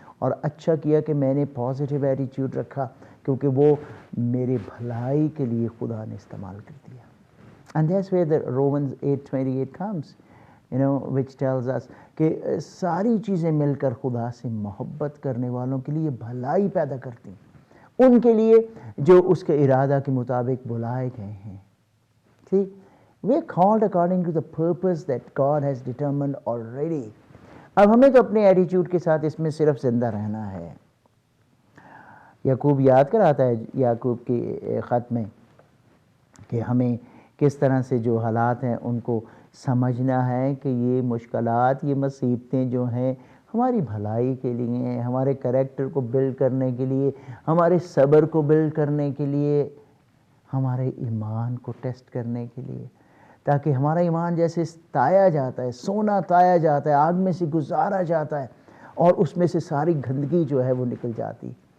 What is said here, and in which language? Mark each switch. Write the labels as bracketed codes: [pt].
[ur] اور اچھا کیا کہ میں نے پازیٹیو ایٹیچیوڈ رکھا، کیونکہ وہ میرے بھلائی کے لیے خدا نے استعمال کر دیا. [en] And that's where the Romans 8:28 comes, which tells us [ur] کہ ساری چیزیں مل کر خدا سے محبت کرنے والوں کے لیے بھلائی پیدا کرتی ہیں، ان کے لیے جو اس کے ارادہ کے مطابق بلائے گئے ہیں. [en] See, we're called according to the purpose that God has determined already. [ur] اب ہمیں تو اپنے ایٹیچیوڈ کے ساتھ اس میں صرف زندہ رہنا ہے. یعقوب یاد کراتا ہے یعقوب کے خط میں کہ ہمیں کس طرح سے جو حالات ہیں ان کو سمجھنا ہے کہ یہ مشکلات، یہ مصیبتیں جو ہیں ہماری بھلائی کے لیے ہیں، ہمارے کریکٹر کو بلڈ کرنے کے لیے، ہمارے صبر کو بلڈ کرنے کے لیے، ہمارے ایمان کو ٹیسٹ کرنے کے لیے، تاکہ ہمارا ایمان جیسے تایا جاتا ہے، سونا تایا جاتا ہے، آگ میں سے گزارا جاتا ہے اور اس میں سے ساری گندگی جو ہے وہ نکل جاتی.